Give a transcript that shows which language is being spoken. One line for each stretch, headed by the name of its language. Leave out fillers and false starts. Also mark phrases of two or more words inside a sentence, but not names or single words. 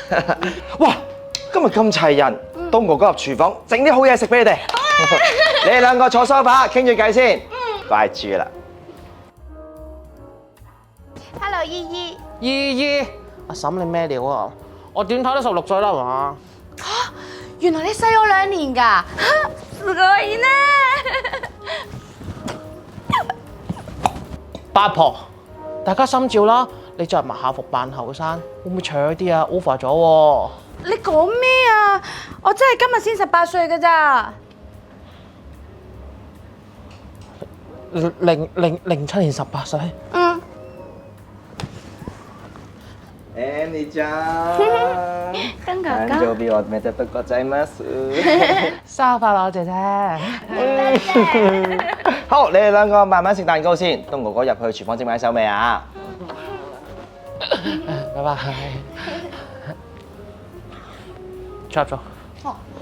Cantonese: 哇，今日咁齊人，東哥哥入廚房整啲好嘢食俾你哋。你哋兩個坐梳化傾住偈先，快豬啦！，Hello 姨姨，姨，阿嬸你咩料啊？我點睇都16歲啦，係嘛？原來你細我2年㗎，
Japanese: すごいね！
Cantonese: 八婆，大家心照啦，你着埋校服扮後生，會唔會搶啲啊 ？over 咗喎！你講咩啊？我真係今日先18歲㗎咋。 07年18歲。嗯。
Japanese: Annie ちゃん，
Cantonese: 東哥
Japanese: 誕生日おめでとうございます。
Cantonese: 生日快樂，姐姐。好，你哋兩個慢慢食蛋糕先。東哥哥入去廚房整埋手未啊？拜拜。出咗。哦。